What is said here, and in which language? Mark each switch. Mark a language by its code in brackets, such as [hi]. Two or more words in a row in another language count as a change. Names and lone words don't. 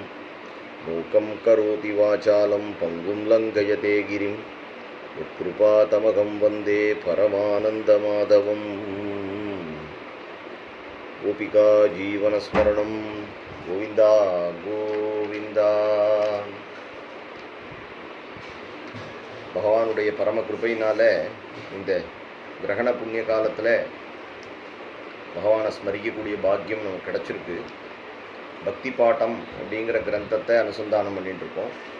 [sa] मूकं करोति वाचालं पङ्गुं लङ्घयते गिरिं, यत्कृपातमहं वन्दे परमानन्दमाधवम्। गोपिका जीवनस्मरणं गोविन्द गोविन्द। [ta] பகவானுடைய பரம கிருபையினால் இந்த கிரகண புண்ணிய காலத்தில் பகவானை ஸ்மரிக்கக்கூடிய பாக்கியம் நமக்கு கிடச்சிருக்கு. பக்தி பாட்டம் அப்படிங்கிற கிரந்தத்தை அனுசந்தானம் பண்ணிட்டுருக்கோம்.